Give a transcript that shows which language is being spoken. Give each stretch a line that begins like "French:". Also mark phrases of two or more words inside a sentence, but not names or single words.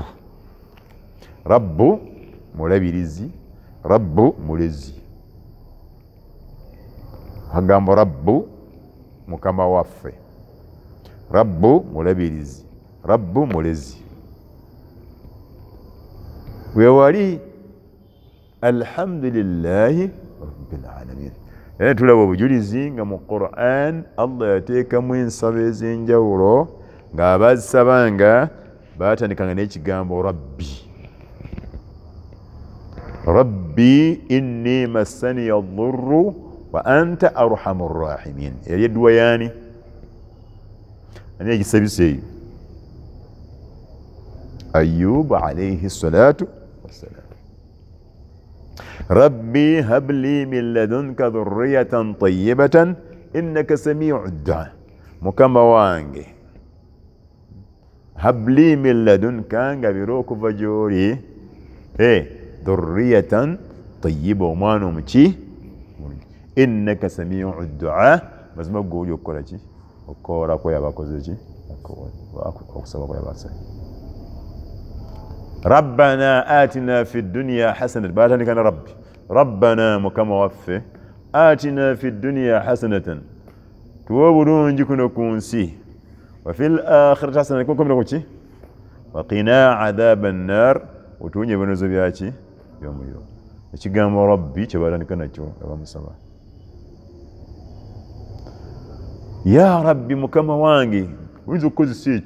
Ganda: Rabbu mulabirizi, Rabbu mulezi. Hagambo Rabbu mukama waffe, Rabbu mulabirizi, Rabbu mulezi.
Arabic: Wewali الحمد لله رب العالمين.
Ganda: Era tulaba obujulizi nga mu Qur'an Allah yateekamu ensaba ez'enjawulo ng'abazisabanga baatandikanga n'ekigambo Rabbi.
Arabic: رب إني مسني الضر وأنت أرحم الراحمين.
Ganda: Yali edduwa yaani? Ani yagisabisa eyo?
Arabic: أيوب عليه الصلاة والسلام. رب هب لي من لدنك ذرية طيبة إنك سميع الدعاء.
Ganda: Mukama wange
Arabic: هب لي من لدنك,
Ganda: ngabira okuva gy'oli
Arabic: ذرية طيبة,
Ganda: omwana omuki,
Arabic: إنك سميع الدعاء.
Ganda: Mazima gwe oli okukola ki? Okukoola kwe yabakoze ki? Okusaba kwe yabasaba.
Arabic: ربنا آتنا في الدنيا حسنة.
Ganda: Batandika na Rabbi. Rabbana mukama waffe,
Arabic: آتنا في الدنيا حسنة,
Ganda: tuwa obulungi kuno ku nsi,
Arabic: وفي الآخرة حسنة,
Ganda: kukomera ku ki?
Arabic: وقنا عذاب النار,
Ganda: otuwonye ebibonerezo byaki? By'omuliro. Ekigambo Rabbi kye batandika nakyo abamusaba.
Arabic: يا رب
Ganda: mukama wange, oyinza okukozesa ekyo.